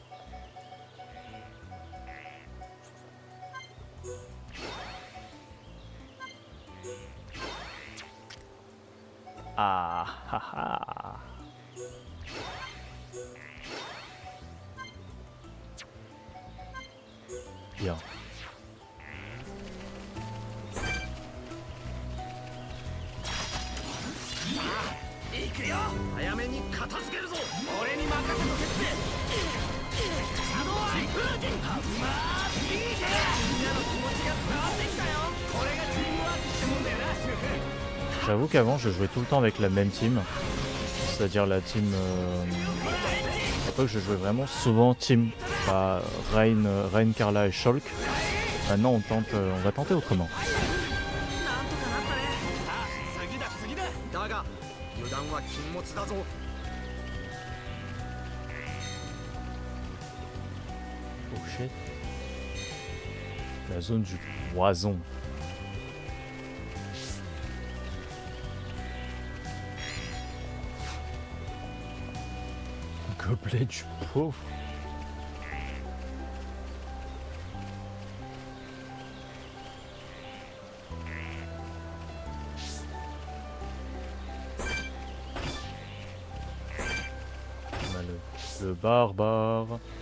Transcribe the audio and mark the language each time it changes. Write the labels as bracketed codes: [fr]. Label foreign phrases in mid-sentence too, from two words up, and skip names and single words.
[fr] Ah, ha, ha. Bien. [ja] 行くよ早めに片付けるぞ俺に任せとけってシャドウアイ風神ハンマービートみんなの気持ちが伝わってきたよこれがチームワークってもんだよなシュフ [fr] J'avoue qu'avant je jouais tout le temps avec la même team, c'est-à-dire la team... À l'époque je jouais vraiment souvent team, bah, Rain, Carla et Shulk. Maintenant on va tenter autrement. [ja] なんとかなったねさあ次だ次だだが油断は禁物だぞ [en] Oh shit. [fr] La zone du poison. Gobelet du pauvre. On a le barbare.